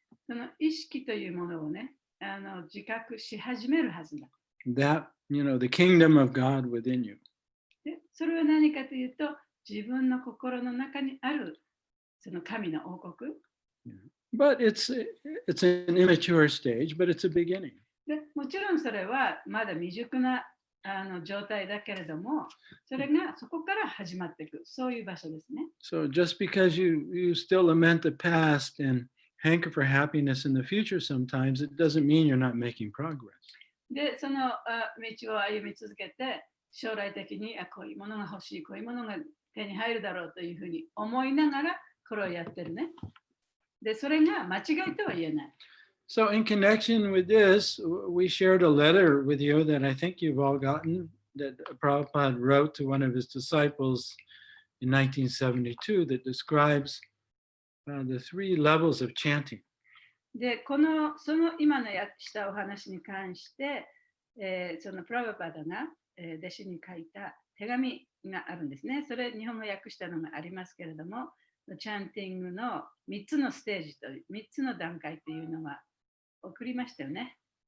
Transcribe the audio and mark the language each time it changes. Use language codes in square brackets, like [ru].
[ja] その意識というものをね、自覚し始めるはずだ。 [en] That, the kingdom of God within you. [ja] で、それは何かというと、自分の心の中にあるその神の王国。 [en] But it's an immature stage, but it's a beginning. [ja] でもちろんそれはまだ未熟な状態だけれども、それがそこから始まっていく、そういう場所ですね。 [en] So just because you still lament the past and hanker for happiness in the future sometimes, it doesn't mean you're not making progress. [ja] で、その道を歩み続けて、将来的にこういうものが欲しい、こういうものが手に入るだろうというふうに思いながらこれをやってるね。で、それが間違いとは言えない。 [en] So in connection with this, we shared a letter with you that I think you've all gotten, that Prabhupada wrote to one of his disciples in 1972 that describes the 3 levels of chanting. [ja] で、その今のしたお話に関して、そのプラブパダが、弟子に書いた手紙があるんですね。それ、日本語訳したのがありますけれども、チャンティングの3つのステージと3つの段階というのが送りましたよね。